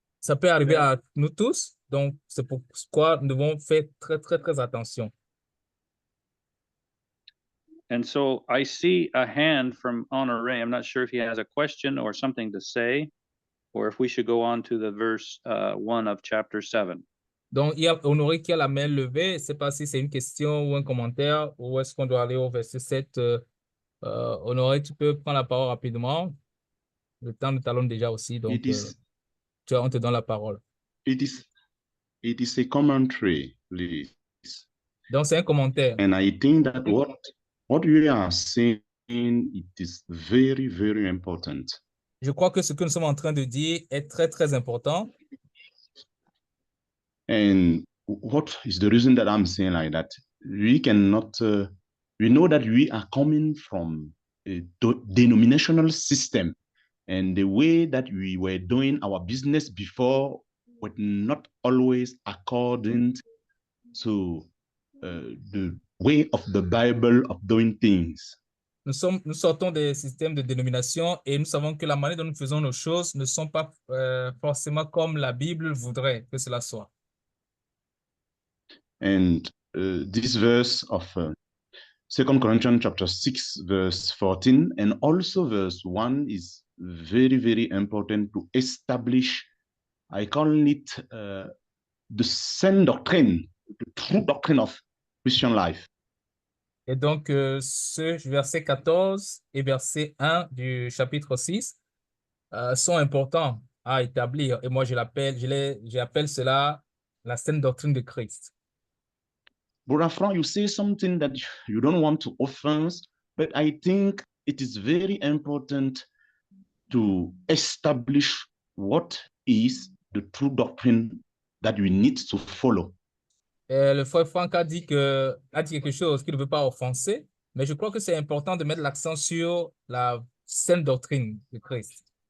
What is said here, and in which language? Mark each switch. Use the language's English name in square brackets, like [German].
[French] Ça peut arriver à nous tous, donc c'est pourquoi nous devons faire très attention. [English] And so I see a hand from Honoré. I'm not sure if he has a question or something to say, or if we should go on to the verse 1 of chapter 7. [French] Donc, il y a Honoré qui a la main levée. Je ne sais pas si c'est une question ou un commentaire ou est-ce qu'on doit aller au verset 7. Honoré, tu peux prendre la parole rapidement. Le temps nous talonne déjà aussi, donc on te donne la parole. [English] It is a commentary, please. [French] Donc, c'est un commentaire. [English] And I think that what we are saying, it is very, very important. [French] Je crois que ce que nous sommes en train de dire est très important. [English] And what is the reason that I'm saying like that? We cannot, we know that we are coming from a denominational system, and the way that we were doing our business before was not always according to the way of the Bible of doing things. [French] Nous sortons des systèmes de dénomination et nous savons que la manière dont nous faisons nos choses ne sont pas forcément comme la Bible voudrait que cela soit. [English] And this verse of 2 Corinthians chapter 6, verse 14, and also verse 1 is very, very important to establish, I call it the same doctrine, the true doctrine of Christian life. [French] Et donc, ce verset 14 et verset 1 du chapitre 6 sont importants à établir. Et moi, j'appelle cela la saine doctrine de Christ. [English] Brother Frank, you say something that you don't want to offense, but I think it is very important to establish what is the true doctrine that we need to follow. [French] Le frère Franck a dit quelque chose qu'il ne veut pas offenser, mais je crois que c'est important de mettre l'accent sur la saine doctrine de Christ.